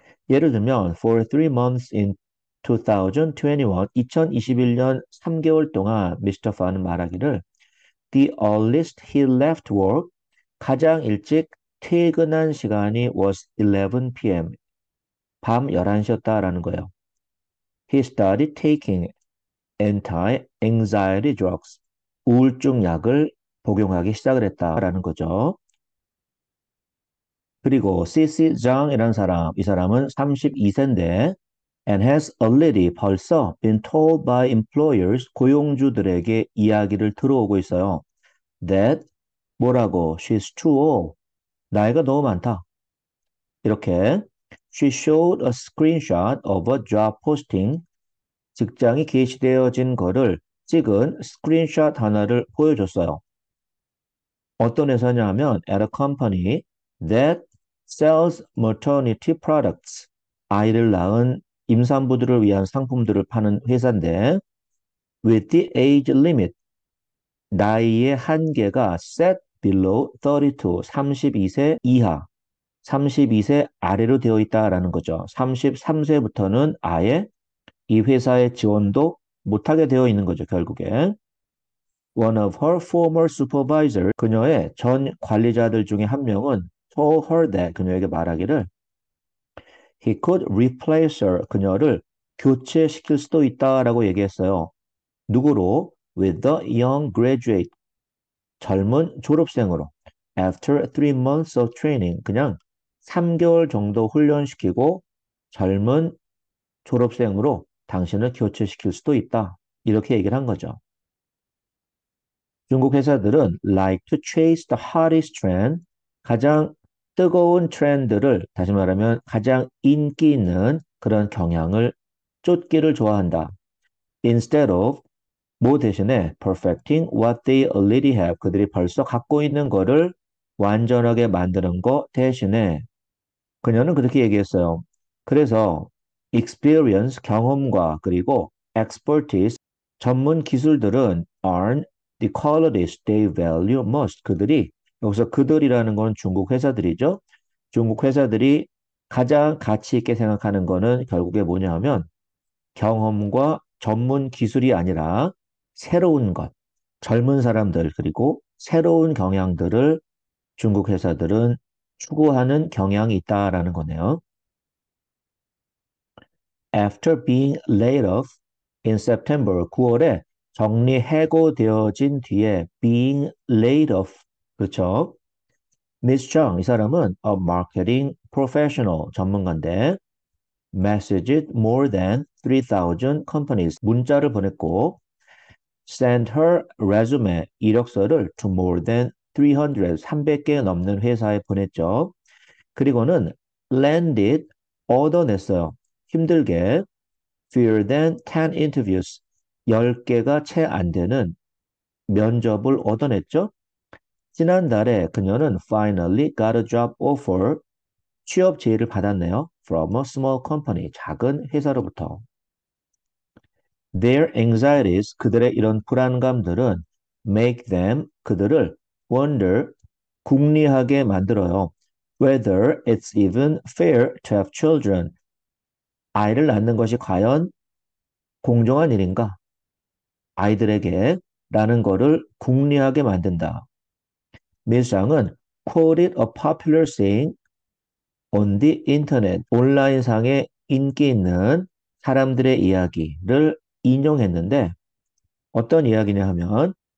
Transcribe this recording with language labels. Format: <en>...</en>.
<ko>예를 들면</ko> <en>for 3 months in 2021,</en> <ko>2021년 3개월 동안 미스터 파는 말하기를</ko> <en>the earliest he left work,</en> <ko>가장 일찍 퇴근한 시간이</ko> <en>was 11 p.m.</en> <ko>밤 11시였다라는 거예요.</ko> <en>He started taking anti-anxiety drugs.</en> <ko>우울증 약을 복용하기 시작을 했다라는 거죠. 그리고 CC 장이라는 사람, 이 사람은 32세인데</ko> <en>and has already</en> <ko>벌써</ko> <en>been told by employers,</en> <ko>고용주들에게 이야기를 들어오고 있어요.</ko> <en>That</en> <ko>뭐라고?</ko> <en>She's too old.</en> <ko>나이가 너무 많다. 이렇게</ko> <en>She showed a screenshot of a job posting.</en> <ko>직장이 게시되어진 거를 찍은 스크린샷 하나를 보여줬어요. 어떤 회사냐 하면</ko> <en>at a company that sells maternity products.</en> <ko>아이를 낳은 임산부들을 위한 상품들을 파는 회사인데</ko> <en>with the age limit.</en> <ko>나이의 한계가</ko> <en>set below 32,</en> <ko>32세 이하, 32세 아래로 되어 있다라는 거죠. 33세부터는 아예 이 회사의 지원도 못하게 되어 있는 거죠, 결국에.</ko> <en>One of her former supervisors,</en> <ko>그녀의 전 관리자들 중에 한 명은</ko> <en>told her that,</en> <ko>그녀에게 말하기를</ko> <en>he could replace her,</en> <ko>그녀를 교체시킬 수도 있다라고 얘기했어요. 누구로?</ko> <en>With the young graduate,</en> <ko>젊은 졸업생으로.</ko> <en>After 3 months of training,</en> <ko>그냥 3개월 정도 훈련시키고 젊은 졸업생으로 당신을 교체시킬 수도 있다. 이렇게 얘기를 한 거죠. 중국 회사들은</ko> <en>like to chase the hottest trend,</en> <ko>가장 뜨거운 트렌드를, 다시 말하면 가장 인기 있는 그런 경향을 쫓기를 좋아한다.</ko> <en>Instead of,</en> <ko>뭐 대신에</ko> <en>perfecting what they already have,</en> <ko>그들이 벌써 갖고 있는 거를 완전하게 만드는 거 대신에 그녀는 그렇게 얘기했어요. 그래서</ko> <en>experience,</en> <ko>경험과 그리고</ko> <en>expertise,</en> <ko>전문 기술들은</ko> <en>aren't the qualities they value most.</en> <ko>그들이, 여기서 그들이라는 건 중국 회사들이죠. 중국 회사들이 가장 가치 있게 생각하는 거는 결국에 뭐냐 하면 경험과 전문 기술이 아니라 새로운 것, 젊은 사람들, 그리고 새로운 경향들을 중국 회사들은 추구하는 경향이 있다라는 거네요.</ko> <en>After being laid off in September,</en> <ko>9월에 정리해고되어진 뒤에</ko> <en>being laid off,</en> <ko>그렇죠?</ko> <en>Miss Chung,</en> <ko>이 사람은</ko> <en>a marketing professional,</en> <ko>전문가인데</ko> <en>messaged more than 3,000 companies,</en> <ko>문자를 보냈고</ko> <en>sent her resume,</en> <ko>이력서를</ko> <en>to more than 300,</en> <ko>300개 넘는 회사에 보냈죠. 그리고는 landed, 얻어냈어요. 힘들게</ko> <en>fewer than 10 interviews,</en> <ko>10개가 채 안 되는 면접을 얻어냈죠. 지난달에 그녀는</ko> <en>finally got a job offer,</en> <ko>취업 제의를 받았네요.</ko> <en>From a small company,</en> <ko>작은 회사로부터.</ko> <en>Their anxieties,</en> <ko>그들의 이런 불안감들은</ko> <en>make them,</en> <ko>그들을</ko> <en>wonder,</en> <ko>궁리하게 만들어요.</ko> <en>Whether it's even fair to have children,</en> <ko>아이를 낳는 것이 과연 공정한 일인가? 아이들에게 라는 거를 궁리하게 만든다. 밀상은</ko> <en>quoted a popular saying on the internet,</en> <ko>온라인상에 인기 있는 사람들의 이야기를 인용했는데 어떤 이야기냐 하면</ko>